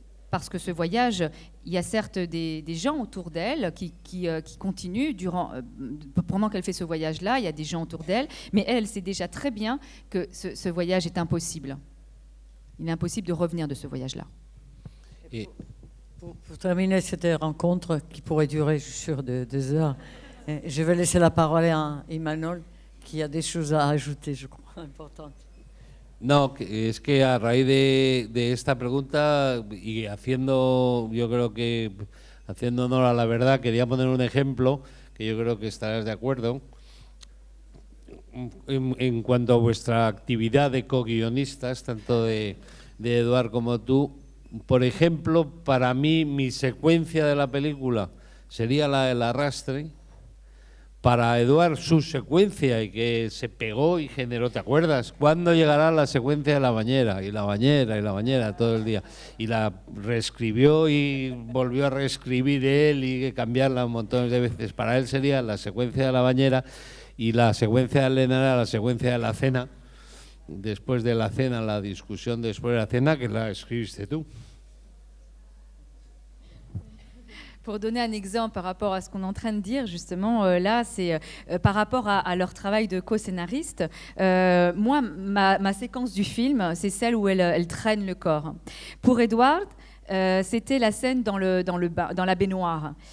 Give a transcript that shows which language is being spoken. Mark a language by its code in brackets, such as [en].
[fr] Parce que ce voyage, il y a certes des gens autour d'elle qui continuent pendant qu'elle fait ce voyage-là, il y a des gens autour d'elle, mais elle sait déjà très bien que ce voyage est impossible. Il est impossible de revenir de ce voyage-là. Et pour terminer cette rencontre qui pourrait durer, je suis sûr, 2 heures, je vais laisser la parole à Imanol, qui a des choses à ajouter, je crois, importantes. [es] No, es que a raíz de esta pregunta y yo creo que haciendo honor a la verdad, quería poner un ejemplo que yo creo que estarás de acuerdo. En cuanto a vuestra actividad de co-guionistas, tanto de Eduard como tú, por ejemplo, para mí mi secuencia de la película sería la del arrastre. Para Eduard su secuencia, y que se pegó y generó, ¿te acuerdas? ¿Cuándo llegará la secuencia de la bañera? Y la bañera, y la bañera todo el día. Y la reescribió y volvió a reescribir él y cambiarla un montón de veces. Para él sería la secuencia de la bañera, y la secuencia de Elena era la secuencia de la cena. Después de la cena, la discusión después de la cena, que la escribiste tú. [fr] Pour donner un exemple par rapport à ce qu'on est en train de dire, justement, là, c'est par rapport à leur travail de co-scénariste. Moi, ma séquence du film, c'est celle où elle traîne le corps. Pour Edward, c'était la scène dans la baignoire.